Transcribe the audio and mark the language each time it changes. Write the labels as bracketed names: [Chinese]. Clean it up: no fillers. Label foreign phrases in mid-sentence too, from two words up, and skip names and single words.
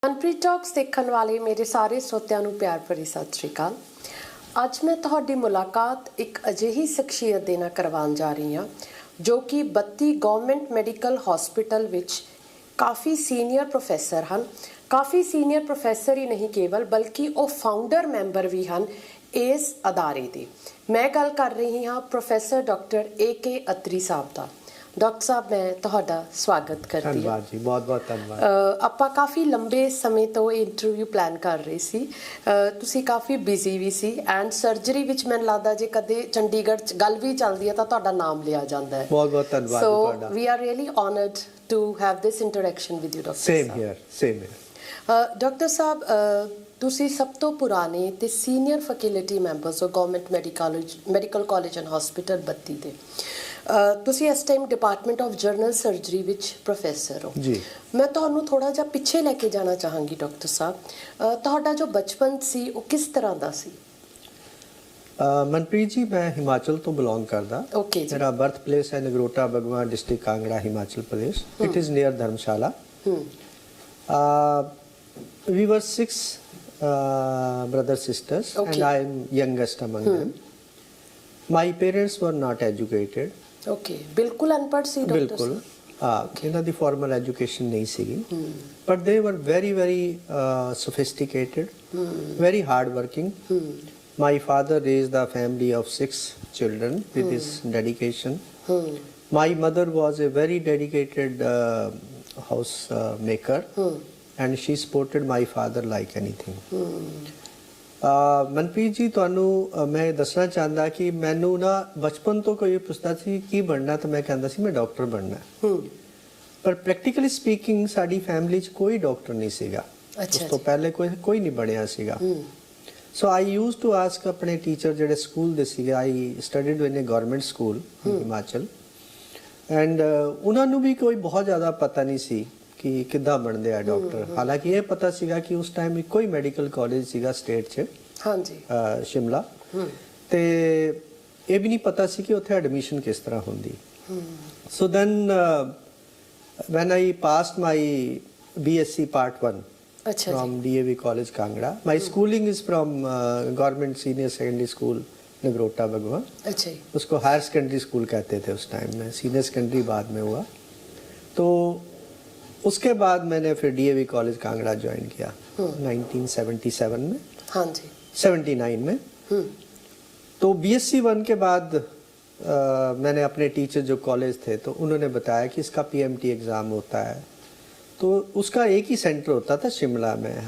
[Hindi] मनप्रीत टॉक्स देखने वाले मेरे सारे श्रोतिਆਂ [Punjabi] ਨੂੰ ਪਿਆਰ ਭਰੀ ਸਤਿ ਸ਼੍ਰੀ ਅਕਾਲ। ਅੱਜ ਮੈਂ ਤੁਹਾਡੀ ਮੁਲਾਕਾਤ ਇੱਕ ਅਜਿਹੀ ਸ਼ਖਸੀਅਤ ਦੇ ਨਾਲ ਕਰਵਾਉਣ ਜਾ ਰਹੀ ਹਾਂ ਜੋ ਕਿ 32 ਗਵਰਨਮੈਂਟ ਮੈਡੀਕਲ ਹਸਪੀਟਲ ਵਿੱਚ ਕਾਫੀ ਸੀਨੀਅਰ ਪ੍ਰੋਫੈਸਰ ਹਨ। ਕਾਫੀ ਸੀਨੀਅਰ ਪ੍ਰੋਫੈਸਰ ਹੀ ਨਹੀਂ ਕੇਵਲ ਬਲਕਿ ਉਹ [English] founder member [Punjabi] ਵੀ ਹਨ ਇਸ ਅਦਾਰੇ ਦੇ। ਮੈਂ ਗੱਲ ਕਰ ਰਹੀ ਹਾਂ ਪ੍ਰੋਫੈਸਰ ਡਾਕਟਰ AK अत्री साहब ਦਾ। [Hindi] डॉक्टर साहब मैं तुहाडा स्वागत करती हूँ। धन्यवाद जी, बहुत बहुत धन्यवाद। [Punjabi] ਆਪਾਂ ਕਾਫੀ ਲੰਬੇ ਸਮੇਂ ਤੋਂ [English] interview plan [Punjabi] ਕਰ ਰਹੇ ਸੀ। ਤੁਸੀਂ ਕਾਫੀ ਬਿਜ਼ੀ ਵੀ ਸੀ [English] and surgery [Punjabi] ਵਿੱਚ ਮੈਨੂੰ ਲੱਗਦਾ ਜੇ ਕਦੇ ਚੰਡੀਗੜ੍ਹ ਚ ਗੱਲ ਵੀ ਚੱਲਦੀ ਹੈ ਤਾਂ ਤੁਹਾਡਾ ਨਾਮ ਲਿਆ ਜਾਂਦਾ ਹੈ। ਬਹੁਤ ਬਹੁਤ ਧੰਨਵਾਦ ਤੁਹਾਡਾ। [English] So we are really honored to have this interaction with you doctor Same here same here. [Punjabi] ਡਾਕਟਰ ਸਾਹਿਬ ਤੁਸੀਂ ਸਭ ਤੋਂ ਪੁਰਾਣੇ ਤੇ [English] senior faculty members [Punjabi] ਹੋ ਗਵਰਨਮੈਂਟ ਮੈਡੀਕਲ ਕਾਲਜ ਐਂਡ ਹਸਪੀਟਲ 32 ਦੇ। ਤੁਸੀਂ ਇਸ ਟਾਈਮ [English] Department of General Surgery [Punjabi] ਵਿੱਚ ਪ੍ਰੋਫੈਸਰ ਹੋ ਜੀ। ਮੈਂ ਤੁਹਾਨੂੰ ਥੋੜਾ ਜਿਹਾ ਪਿੱਛੇ ਲੈ ਕੇ ਜਾਣਾ ਚਾਹਾਂਗੀ ਡਾਕਟਰ ਸਾਹਿਬ। ਤੁਹਾਡਾ ਜੋ ਬਚਪਨ ਸੀ ਉਹ ਕਿਸ ਤਰ੍ਹਾਂ ਦਾ ਸੀ? [Hindi] मनप्रीत जी, मैं हिमाचल तो बिलोंग करता। ओके। मेरा [English] birth place [Hindi] है नगरोटा बगवा, डिस्ट्रिक्ट कांगड़ा, हिमाचल प्रदेश। [English] It is near धर्मशाला। We were 6 brother sisters and I am youngest among them. My parents were not educated. ओके, [Punjabi] ਬਿਲਕੁਲ ਅਨਪੜ੍ਹ ਸੀ ਡਾਕਟਰ? ਬਿਲਕੁਲ, ਇਨ੍ਹਾਂ ਦੀ [English] formal education [Punjabi] ਨਹੀਂ ਸੀਗੀ, [English] But they were very very sophisticated, very hard working. My father raised a family of 6 children with his dedication. My mother was a very dedicated house maker, and she supported my father like anything. [Punjabi] मनप्रीत जी, ਤੁਹਾਨੂੰ ਮੈਂ ਦੱਸਣਾ ਚਾਹੁੰਦਾ ਕਿ ਮੈਨੂੰ ਨਾ ਬਚਪਨ ਤੋਂ ਕੋਈ ਪੁੱਛਦਾ ਸੀ ਕੀ ਬਣਨਾ ਤਾਂ ਮੈਂ ਕਹਿੰਦਾ ਸੀ ਮੈਂ ਡਾਕਟਰ ਬਣਨਾ। ਪਰ [English] practically speaking [Punjabi] ਸਾਡੀ ਫੈਮਿਲੀ 'ਚ ਕੋਈ ਡਾਕਟਰ ਨਹੀਂ ਸੀਗਾ। ਉਸ ਤੋਂ ਪਹਿਲੇ ਕੋਈ ਨਹੀਂ ਬਣਿਆ ਸੀਗਾ। [English] So I used to ask [Punjabi] अपने टीचर ਜਿਹੜੇ ਸਕੂਲ ਦੇ ਸੀਗੇ, [English] I studied in a government school in Himachal, and [Punjabi] ਉਹਨਾਂ ਨੂੰ ਵੀ ਕੋਈ ਬਹੁਤ ਜ਼ਿਆਦਾ ਪਤਾ ਨਹੀਂ ਸੀ ਕਿ ਕਿੱਦਾਂ ਬਣਦੇ ਆ ਡਾਕਟਰ। ਹਾਲਾਂਕਿ ਇਹ ਪਤਾ ਸੀਗਾ ਕਿ ਉਸ ਟਾਈਮ ਇੱਕੋ ਹੀ ਮੈਡੀਕਲ ਕਾਲਜ ਸੀਗਾ ਸਟੇਟ 'ਚ, ਹਾਂਜੀ, ਸ਼ਿਮਲਾ, ਤੇ ਇਹ ਵੀ ਨਹੀਂ ਪਤਾ ਸੀ ਕਿ ਉੱਥੇ ਐਡਮਿਸ਼ਨ ਕਿਸ ਤਰ੍ਹਾਂ ਹੁੰਦੀ। [English] So then when I passed my BSc Part 1 from DAV College Kangra, my schooling is from government senior secondary school नगरोटा बगवा। [Hindi] अच्छा, उसको [English] higher secondary school [Hindi] कहते थे उस टाइम में। [English] senior secondary [Hindi] बाद में हुआ। तो उसके बाद मैंने फिर DAV कॉलेज कांगड़ा ज्वाइन किया 1977 में। हाँ जी, 79 में। तो BSc 1 के बाद मैंने अपने टीचर जो कॉलेज थे तो उन्होंने बताया कि इसका PMT एग्ज़ाम होता है, तो उसका एक ही सेंटर होता था शिमला में।